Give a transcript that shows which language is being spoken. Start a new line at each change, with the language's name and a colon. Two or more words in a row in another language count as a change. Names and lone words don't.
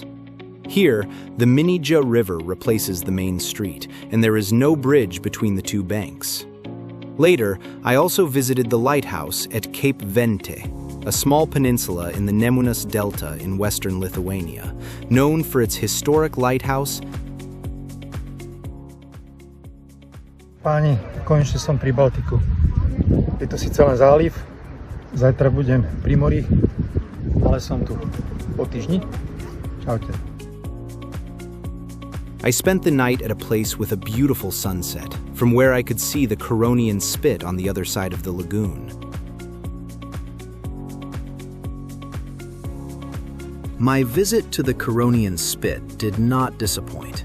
English: Here, the Mingė River replaces the main street, and there is no bridge between the two banks. Later, I also visited the lighthouse at Cape Ventė, a small peninsula in the Nemunas Delta in western Lithuania, known for its historic lighthouse.
Slovak: Páni, konečne som pri Baltiku. Je to síce len záliv, zajtra budem pri mori, ale som tu po týždni. Čaute.
English: I spent the night at a place with a beautiful sunset, from where I could see the Curonian Spit on the other side of the lagoon. My visit to the Curonian Spit did not disappoint.